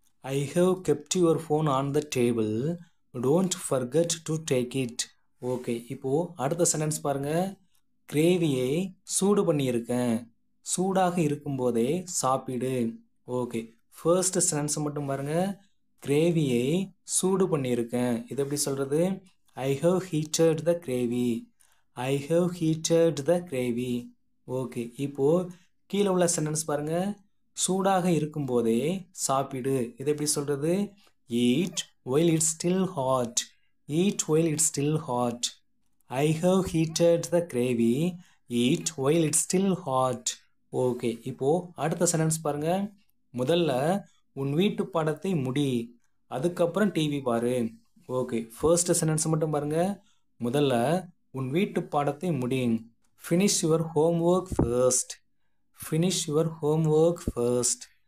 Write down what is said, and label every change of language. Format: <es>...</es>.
<en>I have kept your phone on the table, don't forget to take it.</en> <ta>Okay, இப்போது அடுத்த sentence பாருங்கள். கிரேவியை சூடு பண்ணியிருக்கேன், சூடாக இருக்கும்போதே சாப்பிடு. ஓகே, ஃபர்ஸ்ட் சென்டென்ஸை மட்டும் பாருங்கள். கிரேவியை சூடு பண்ணியிருக்கேன், இது எப்படி சொல்கிறது?</ta> <en>I have heated the gravy, I have heated the gravy.</en> <ta>Okay, இப்போது கீழே உள்ள சென்டென்ஸ் பாருங்கள். சூடாக இருக்கும்போதே சாப்பிடு, இது எப்படி சொல்கிறது?</ta> <en>eat while it's still hot, eat while it's still hot. I have heated the gravy, eat while it's still hot.</en> <ta>Okay, இப்போது அடுத்த சென்டென்ஸ் பாருங்கள். முதல்ல உன் வீட்டு பாடத்தை முடி, அதுக்கப்புறம் டிவி பாரு. ஓகே, ஃபர்ஸ்ட் சென்டென்ஸ் மட்டும் பாருங்க. முதல்ல உன் வீட்டு பாடத்தை முடி,</ta> <en>finish your homework first,</en> <ta>finish your homework first.</ta>